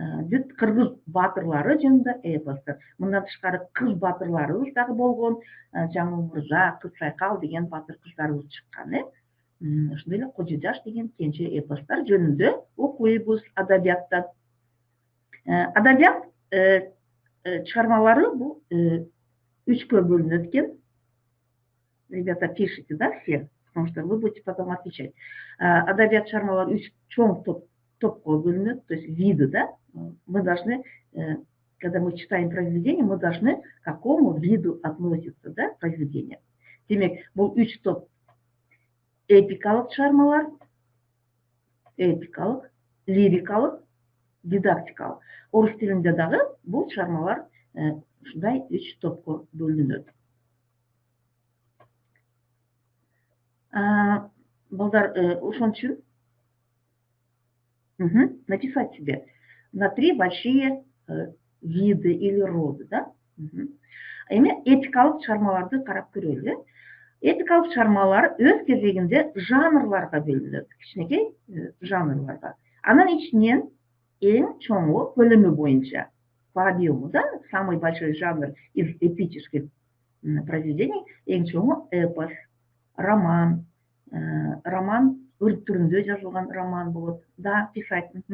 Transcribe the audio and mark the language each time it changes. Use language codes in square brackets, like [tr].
[ky] Бүт кыргыз баатырлары жөнүндө эпостор. Мындан тышкары кыз баатырларыбыз дагы болгон, Жаңыл Мырза, Кыз Сайкал деген баатыр кыздарыбыз чыккан. Ошондой эле Кожо Жаш деген кенже эпостор жөнүндө окуйбуз адабияттан. Адабият чыгармалары бул үчкө бөлүнөт экен. [ru] Ребята, пишите, да, все, потому что вы будете потом отвечать. [ky] Адабият чыгармалары үч чоң топко бөлүнөт, [ru] то есть виды, [ky] да. [ru] Мы должны, когда мы читаем произведение, мы должны к какому виду относиться, да, произведение. [ky] Демек, бул үч топ: эпикалык чыгармалар, лирикалык, дидактикалык. Орус тилинде дагы бул чыгармалар ушундай үч топко бөлүнөт. Балдар, ошон үчүн [ru] написать себе на 3 большие виды или роды, да? [ky] Эми эпикалык чыгармаларды карап көрөлү. Эпикалык чыгармалар өз кезегинде жанрларга бөлүнөт, кичинекей жанрларга. Анын ичинен эң чоңу көлөмү боюнча, [ru] по объему, да, самый большой жанр из эпических произведений, [ky] эң чоңу эпос, роман, өрт түрүндө жазылган роман болот, да, писать.